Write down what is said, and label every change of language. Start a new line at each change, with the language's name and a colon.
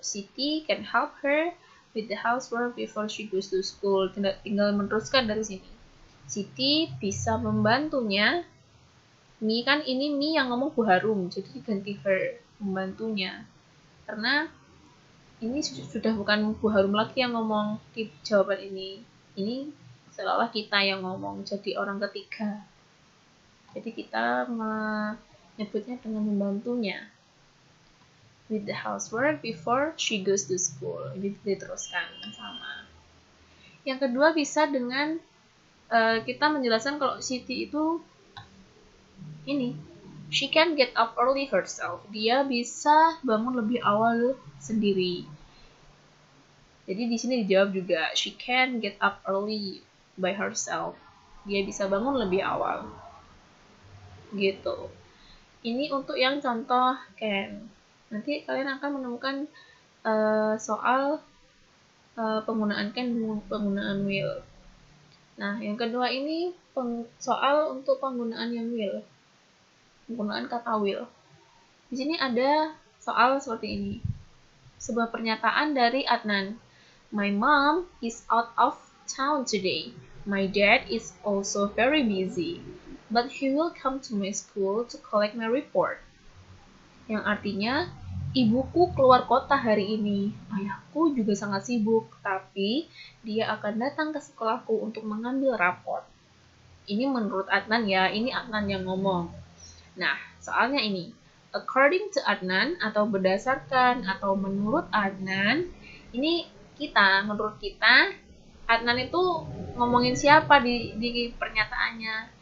English: Siti can help her with the housework before she goes to school.
Indonesian: Tinggal meneruskan dari sini. Siti bisa membantunya. Mi kan ini Mi yang ngomong Bu Harum, jadi diganti her, membantunya. Karena ini sudah bukan Bu Harum lagi yang ngomong di jawaban ini. Ini seolah kita yang ngomong, jadi orang ketiga. Jadi kita menyebutnya dengan membantunya.
English: With the housework before she goes to school.
Indonesian: Ini diteruskan sama. Yang kedua bisa dengan kita menjelaskan kalau Siti itu ini,
English: she can get up early herself.
Indonesian: Dia bisa bangun lebih awal sendiri. Jadi di sini dijawab juga,
English: she can get up early by herself.
Indonesian: Dia bisa bangun lebih awal. Gitu. Ini untuk yang contoh can. Nanti kalian akan menemukan soal penggunaan can dan penggunaan will. Nah, yang kedua ini soal untuk penggunaan yang will. Penggunaan kata will. Di sini ada soal seperti ini. Sebuah pernyataan dari Adnan.
English: My mom is out of town today. My dad is also very busy. But he will come to my school to collect my report.
Indonesian: Yang artinya, Ibuku keluar kota hari ini. Ayahku juga sangat sibuk, tapi dia akan datang ke sekolahku untuk mengambil rapor. Ini menurut Adnan ya, ini Adnan yang ngomong. Nah, soalnya ini.
English: According to Adnan,
Indonesian: atau berdasarkan, atau menurut Adnan, ini menurut kita, Adnan itu ngomongin siapa di pernyataannya.